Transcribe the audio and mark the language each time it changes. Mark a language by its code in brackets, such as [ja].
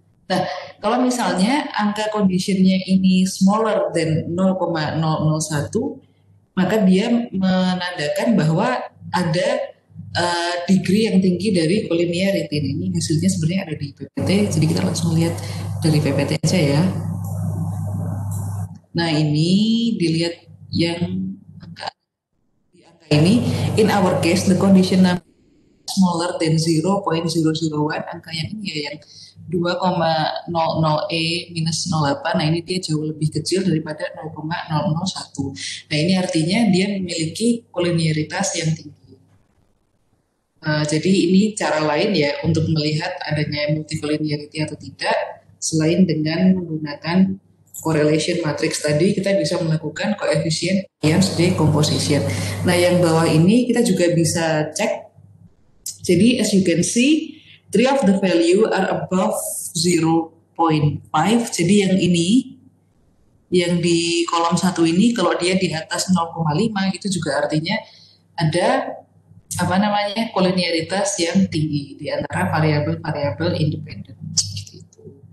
[id] Nah, kalau misalnya angka conditionnya ini [en] smaller than [id] 0,001, maka dia menandakan bahwa ada degree yang tinggi dari collinearity. Ini hasilnya sebenarnya ada di PPT, jadi kita langsung lihat dari PPT aja ya. Nah, ini dilihat yang angka ini. [en] In our case, the condition number smaller than 0.001. [id] Angka yang ini ya, yang 2,00E minus 08. Nah, ini dia jauh lebih kecil daripada 0,001. Nah, ini artinya dia memiliki collinearitas yang tinggi. Jadi ini cara lain ya untuk melihat adanya multicollinearity atau tidak. Selain dengan menggunakan correlation matrix tadi, kita bisa melakukan koefisien variance decomposition. Nah, yang bawah ini kita juga bisa cek. Jadi [en] as you can see, three of the value are above 0.5. [id] Jadi yang ini, yang di kolom 1 ini, kalau dia di atas 0,5 itu juga artinya ada apa namanya koliniaritas yang tinggi di antara variabel-variabel independen. Seperti itu.